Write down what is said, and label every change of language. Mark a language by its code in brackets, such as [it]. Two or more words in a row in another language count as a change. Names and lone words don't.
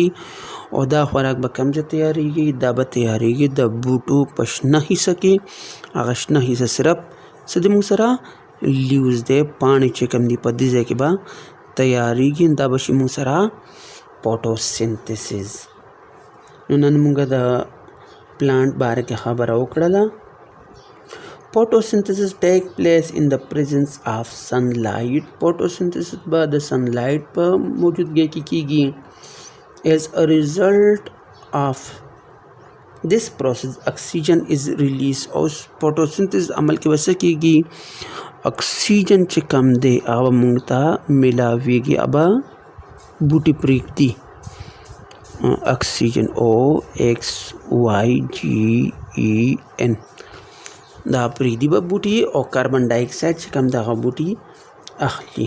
[ps] او دا خوراک به کوم ځای تیاریږي؟ دا به تیاریږي د بوټو په شنه حصه کې. هغه شنه حصه صرف څه د موږ سره لیوز دی، پاڼې چې کوم دي په دې ځای کې به تیاریږي، دا به شي موږ سره فوټوسنتھیسس. نو نن موږ د پلانټ باره کې خبره وکړله. [en] Photosynthesis take place in the presence of sunlight. [ps] Photosynthesis به د sunlight په موجودګۍ کې کیږي. [en] As a result of this process, oxygen is released. [ps] او photosynthesis عمل کې وسه کیږي، اکسیجن چې کم دی هغه موږ ته ملاویږي، ابا بوټي پرېږدي اکسیجن OXYGEN دا پرېږدي به بوټي، او کاربن ډای اکساید چې کم دغه بوټي اخلي.